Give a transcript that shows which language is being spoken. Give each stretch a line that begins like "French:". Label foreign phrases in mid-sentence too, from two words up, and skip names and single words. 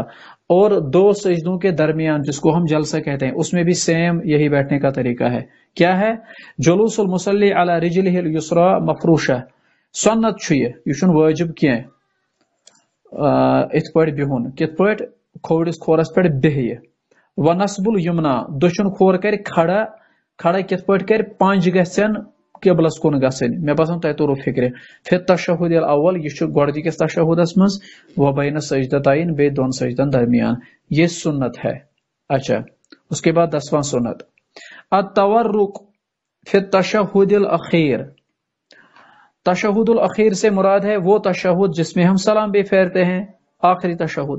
Urdu: اور 2 سجدوں کے درمیان جس کو ہم جلسہ کہتے ہیں اس میں بھی سیم یہی بیٹھنے کا طریقہ ہے. کیا ہے؟
Arabic: جلوس المصلی علی رجلہ الیسری مفروشہ.
Kashmiri: سنت یہ واجب کی ات پہ بہن کت پہ کھوڑس کھورس پہ بہیہ.
Arabic: ونصب الیمنا
Kashmiri: دچھن کھور کر کھڑا. کھڑا کت پہ کر پنج گھن قبلس کن گھن. مے باسان تہ تور فکر.
Arabic: فی التشہد الاول
Kashmiri: یہ گۄڈنِکِس تشہدس مز
Arabic: وبین السجدتین
Kashmiri: بے 2 سجدن درمیان.
Urdu: یہ سنت ہے. اچھا اس کے بعد 10واں سنت
Arabic: التورک فی التشہد الاخیر.
Urdu: تشہد الاخیر سے مراد ہے وہ تشہد جس میں ہم سلام بھی پھیرتے ہیں. آخری تشہد.